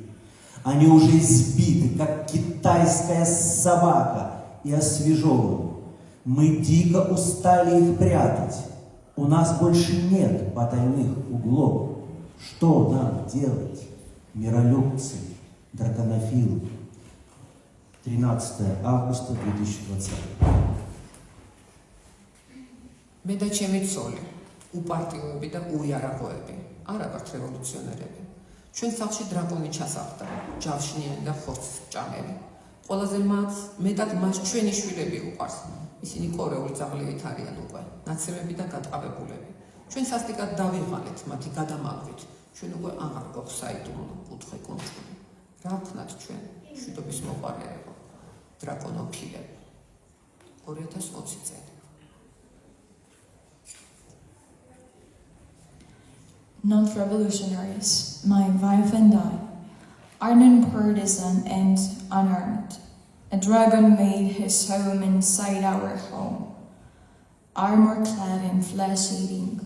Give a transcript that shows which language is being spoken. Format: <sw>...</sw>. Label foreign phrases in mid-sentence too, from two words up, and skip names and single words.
<ru>Они уже избиты, как китайская собака, и освежеваны. Мы дико устали их прятать. У нас больше нет потайных углов. Что нам делать, миролюбцы, драконофилы? 13 августа 2020.</ru> <ka>მე და ჩემი ცოლი, უპარტიოები და უიარაღოები, არა ვართ რევოლუციონერები. ჩვენ სახლში დრაკონი ჩასახლდა, ჯავშნიანი და ხორცჭამელი. ყველაზე მეტად მას ჩვენი შვილები უყვარს. ისინი კორეული ძაღლებით არიან უკვე, ნაცრები და გადყავებულები. ჩვენ სასტიკად დავიღალეთ მათი გადამალვით. ჩვენ უკვე აღარ გვაქვს საიდუმლო კუთხე კუნთული. რა ვქნათ ჩვენ, მშვიდობის მოყვარეებო, დრაკონოფილები. 2020 წელი.</ka> <en>Non-revolutionaries, my wife and I, are non-partisan and unarmed. A dragon made his home inside our home, armor-clad and flesh-eating.</en>